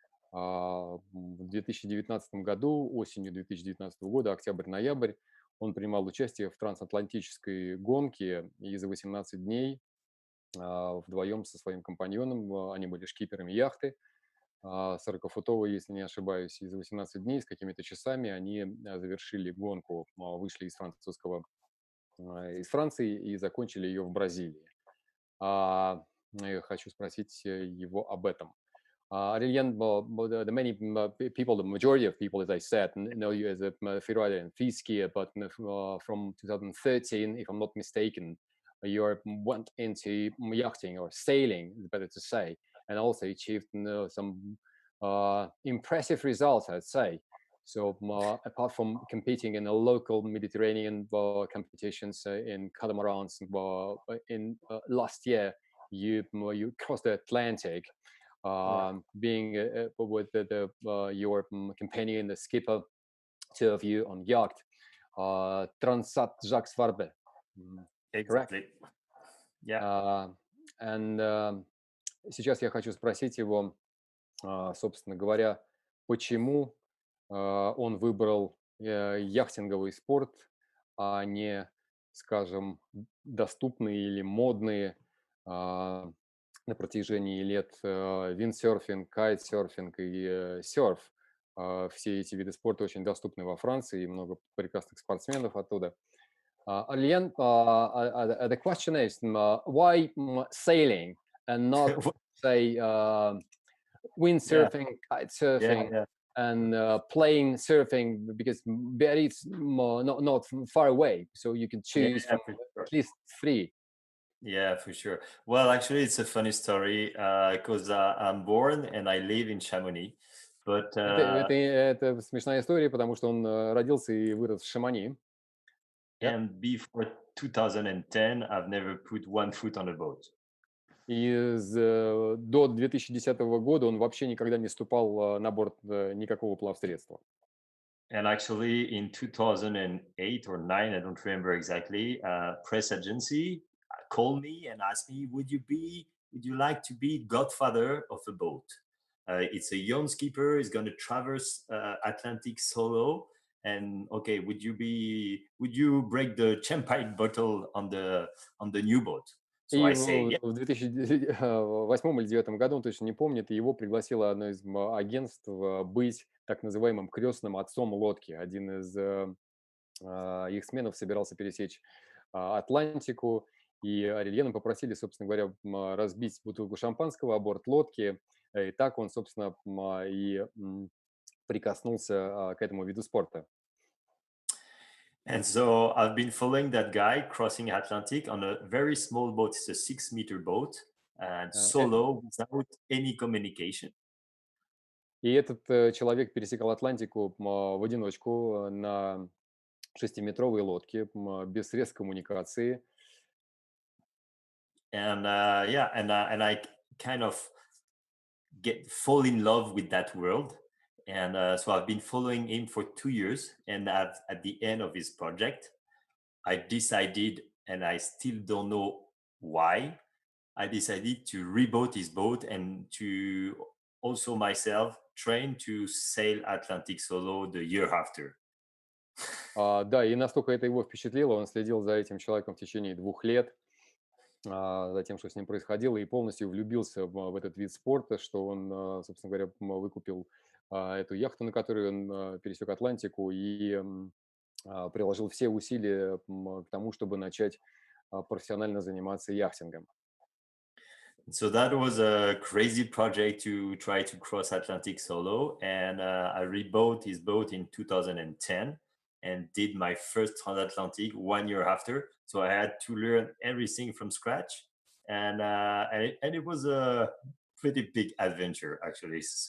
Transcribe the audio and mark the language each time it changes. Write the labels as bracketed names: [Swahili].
[Russian] В 2019 году, осенью 2019 года, октябрь-ноябрь, он принимал участие в трансатлантической гонке, и за 18 дней вдвоем со своим компаньоном, они были шкиперами яхты, 40-футовой, если не ошибаюсь, и за 18 дней с какими-то часами они завершили гонку, вышли из Франции и закончили ее в Бразилии. Я хочу спросить его об этом. [English] Орельен, the majority of people, as I said, know you as a free rider and free skier, but from 2013, if I'm not mistaken, you went into yachting or sailing, is better to say, and also achieved some impressive results, I'd say. So apart from competing in a local Mediterranean competitions in catamarans, in last year, you crossed the Atlantic. Being with your companion, the skipper, two of you on yacht, Transat Jacques Varbe. Correct. Exactly. Yeah. [Russian] And сейчас я хочу спросить его, собственно говоря, почему он выбрал яхтинговый спорт, а не, скажем, доступные или модные на протяжении лет виндсерфинг, кайтсерфинг и серф. Все эти виды спорта очень доступны во Франции, и много прекрасных спортсменов оттуда. [English] Орельен, the question is, why sailing and not, say, windsurfing, kitesurfing, and plain surfing, because it's not far away, so you can choose from at least 3. Yeah, for sure. Well, actually, it's a funny story because I'm born and I live in Chamonix. But [Russian] Это смешная история, потому что он родился и вырос в Шамони. [English] And before 2010, I've never put one foot on a boat. [Russian] И до 2010 года он вообще никогда не ступал на борт никакого плавсредства. [English] And actually, in 2008 or 9, I don't remember exactly, press agency called me and asked me, would you like to be godfather of a boat? It's a young skipper, he's going to traverse Atlantic solo. And okay, would you break the champagne bottle on the new boat? So I say, yeah. [Russian] В 2008 или 2009 году, он точно не помнит, его пригласило одно из агентств быть так называемым крестным отцом лодки. Один из их сменов собирался пересечь Атлантику, и Орельеном попросили, собственно говоря, разбить бутылку шампанского о борт лодки. И так он, собственно, и прикоснулся к этому виду спорта. [English] And so I've been following that guy crossing Atlantic on a very small boat. It's a 6-meter boat and solo without any communication. [Russian] И этот человек пересекал Атлантику в одиночку на 6-метровой лодке, без средств коммуникации. [English] And and I kind of fall in love with that world. And so I've been following him for 2 years. And at the end of his project, I decided, and I still don't know why, I decided to reboat his boat and to also myself train to sail Atlantic solo the year after. [Russian] Да, и настолько это его впечатлило, он следил за этим человеком в течение 2 лет, за тем, что с ним происходило, и полностью влюбился в этот вид спорта, что он, собственно говоря, выкупил эту яхту, на которой он пересек Атлантику, и приложил все усилия к тому, чтобы начать профессионально заниматься яхтингом. [English] So that was a crazy project to try to cross Atlantic solo, and I rebought his boat in 2010 and did my first transatlantic 1 year after. So I had to learn everything from scratch, and it was a pretty big adventure actually.